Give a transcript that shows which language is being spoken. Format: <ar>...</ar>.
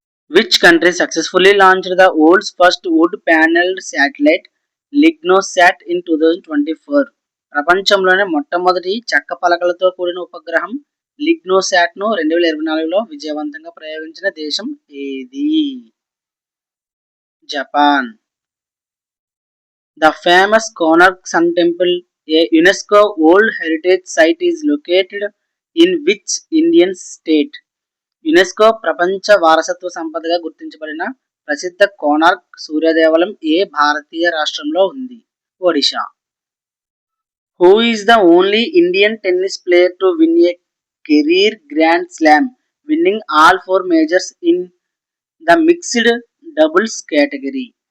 <en>Which country successfully launched the world's first wood-paneled satellite, LignoSat, in 2024?</en> <te>ప్రపంచంలోనే మొట్టమొదటి చెక్క పలకలతో కూడిన ఉపగ్రహం లిగ్నోసాట్ను 2024లో విజయవంతంగా ప్రయోగించిన దేశం ఏది? Japan.</te> <en>The famous Konark Sun Temple, a UNESCO World Heritage Site, is located in which Indian state?</en> <te>UNESCO ప్రపంచ వారసత్వ సంపదగా గుర్తించబడిన ప్రసిద్ధ కోనార్క్ సూర్యదేవాలయం ఏ భారతీయ రాష్ట్రంలో ఉంది? Odisha.</te> <en>Who is the only Indian tennis player to win a career grand slam, winning all 4 majors in the mixed doubles category?</en>